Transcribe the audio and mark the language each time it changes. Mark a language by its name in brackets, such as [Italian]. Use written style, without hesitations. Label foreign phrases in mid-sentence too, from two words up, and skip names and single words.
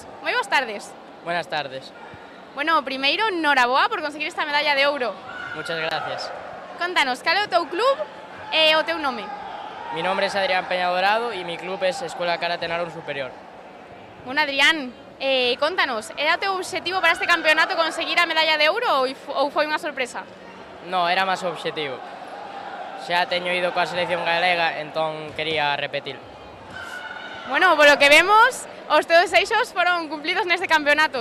[Galician] Moi boas tardes. [Spanish] Buenas tardes. [Galician] Bueno, primeiro, noraboa por conseguir esta medalla de ouro. [Spanish] Muchas gracias. [Galician] Contanos, cal é o teu club e o teu nome? [Spanish] Mi nombre es Adrián Peña Dorado y mi club es Escuela Karate Narón Superior. [Galician] Bueno, Adrián, contanos, era o teu obxectivo para este campeonato conseguir a medalla de ouro ou foi unha sorpresa? No, era máis o obxectivo. Xa teño ido coa selección galega, entón quería repetir. Bueno, [Spanish] por lo que vemos, [Galician] os teus eixos foron cumplidos neste campeonato.